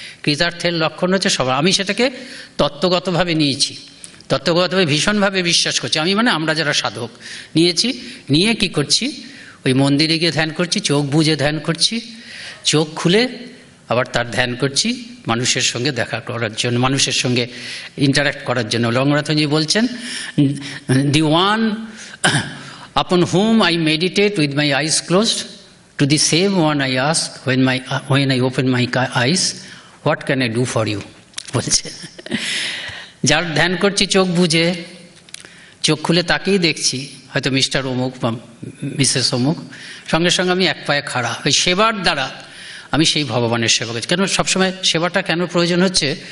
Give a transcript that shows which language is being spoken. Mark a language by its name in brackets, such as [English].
[Bangla] কৃতার্থের লক্ষণ হচ্ছে সবাই। আমি সেটাকে তত্ত্বগতভাবে নিয়েছি, তত্ত্বগতভাবে ভীষণভাবে বিশ্বাস করছি। আমি মানে আমরা যারা সাধক নিয়েছি, নিয়ে কি করছি, ওই মন্দিরে গিয়ে ধ্যান করছি, চোখ বুজে ধ্যান করছি, চোখ খুলে আবার তার ধ্যান করছি মানুষের সঙ্গে দেখা করার জন্য, মানুষের সঙ্গে ইন্টারাক্ট করার জন্য। লঙ্গনাথজি বলছেন, [English] The one upon whom I meditate with my eyes closed, to the same one I ask when I open my eyes, what can I do for you? [Bangla] বলছে, যার ধ্যান করছি চোখ বুঝে, চোখ খুলে তাকেই দেখছি, হয়তো মিস্টার অমুক বা মিসেস অমুক, সঙ্গে সঙ্গে আমি এক পায়ে খাড়া। ওই সেবার দ্বারা আমি সেই ভগবানের সেবা করছি। কেন সবসময় সেবাটা কেন প্রয়োজন হচ্ছে?